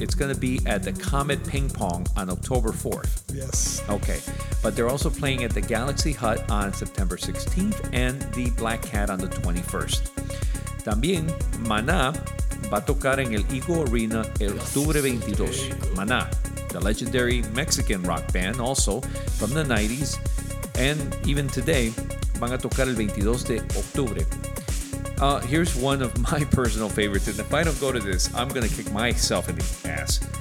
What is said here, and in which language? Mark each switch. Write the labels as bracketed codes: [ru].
[en] It's going to be at the Comet Ping Pong on October 4th. Yes. Okay. But they're also playing at the Galaxy Hut on September 16th and the Black Cat on the 21st. [es] También, Maná va a tocar en el Eagle Arena el octubre 22. [en] Maná, the legendary Mexican rock band, also from the 90s. And even today, [es] van a tocar el 22 de octubre. [en] Here's one of my personal favorites, and if I don't go to this, I'm going to kick myself in the ass.